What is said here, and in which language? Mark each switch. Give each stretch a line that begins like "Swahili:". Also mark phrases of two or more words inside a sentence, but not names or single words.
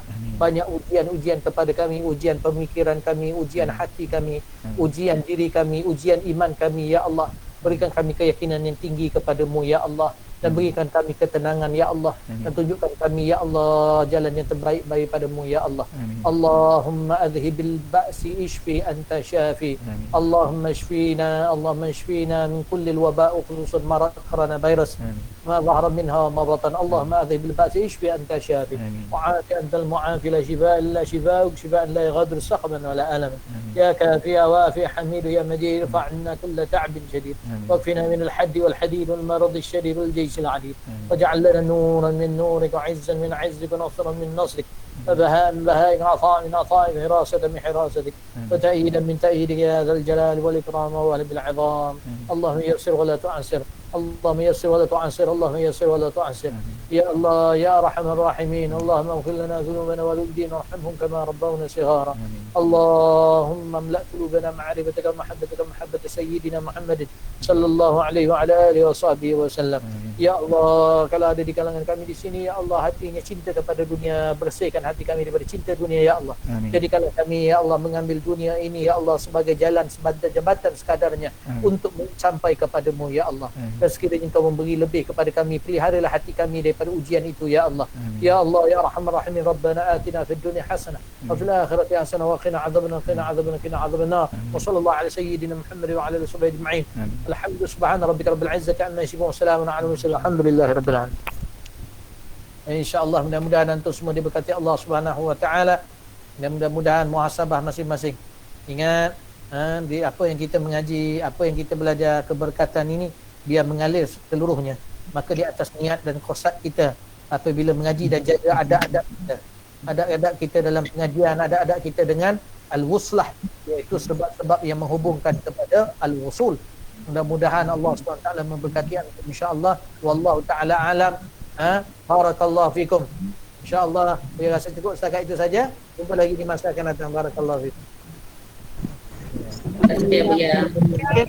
Malay: Banyak ujian-ujian kepada kami, ujian pemikiran kami, ujian hati kami, ujian diri kami, ujian iman kami
Arabic: يا الله.
Malay: Berikan kami keyakinan yang tinggi kepada-Mu
Arabic: يا الله.
Malay: dan berikan kami ketenangan
Arabic: يا الله,
Malay: dan tunjukkan kami
Arabic: يا الله
Malay: jalan yang terbaik padamu
Arabic: يا الله. اللهم أذهب البأس اشف أنت الشافي. اللهم اشفنا من كل الوباء خصوصا مرض coronavirus ما ظهر منها وما بطن. اللهم أذهب البأس اشف أنت الشافي وعافي أنت المعافي لا شفاء إلا شفاؤك شفاء لا يغادر سقما ولا ألما. يا كافي وعافي حميد يا مجيد فإن كل تعب شديد واكفنا من الحد والحديد والمرض الشديد والجيش العديد واجعل لنا نورا من نورك وعزا من عزك ونصرا من نصرك وبهاء من بهائك عطاء من عطائك حراسة من حراستك وتأييدا من تأييدك يا ذا الجلال والإكرام وأهل العظام. اللهم يسر ولا تعسر، اللهم يسر ولا تعسر، اللهم يسر ولا تعسر يا الله يا أرحم الراحمين. اللهم اغفر لنا ذنوبنا والوالدين وارحمهم كما ربونا صغارا. اللهم املأ قلوبنا معرفتك ومحبتك ومحبة سيدنا محمد صلى الله عليه وعلى آله وصحبه وسلم. يا الله,
Malay: kalau ada di kalangan kami di sini
Arabic: يا الله
Malay: hatinya cinta kepada dunia, bersihkan hati kami daripada cinta dunia ya Allah. Jadi kalau kami
Arabic: يا الله
Malay: mengambil dunia ini
Arabic: يا الله
Malay: sebagai jalan, sebagai jambatan sekadarnya untuk sampai kepadamu
Arabic: يا الله.
Malay: Dan sekiranya Engkau memberi lebih kepada kami, peliharalah hati kami daripada ujian itu
Arabic: يا الله. يا الله يا أرحم الراحمين، ربنا آتنا في الدنيا حسنة وفي الآخرة حسنة وقنا عذاب النار وصلى الله على سيدنا محمد وعلى آله وصحبه أجمعين. الحمد لله سبحان ربك رب العزة عما يصفون وسلام على المرسلين الحمد لله رب العالمين.
Malay: InsyaAllah mudah-mudahan antum semua diberkati Allah
Arabic: سبحانه وتعالى,
Malay: dan mudah-mudahan muhasabah masing-masing. Ingat di apa yang kita mengaji, apa yang kita belajar, keberkatan ini biar mengalir seluruhnya. Maka di atas niat dan qasad kita apabila mengaji dan jaga adab-adab kita, adab-adab kita dalam pengajian, adab-adab kita dengan al-wuslah, iaitu sebab-sebab yang menghubungkan kepada al-wusul. Mudah-mudahan Allah SWT memberkati antum insya-Allah.
Arabic: والله تعالى أعلم. بارك الله فيكم.
Malay: Insya-Allah saya rasa cukup setakat itu saja. Jumpa lagi di masa akan datang.
Arabic: بارك الله فيكم.
Malay: Terima kasih ya.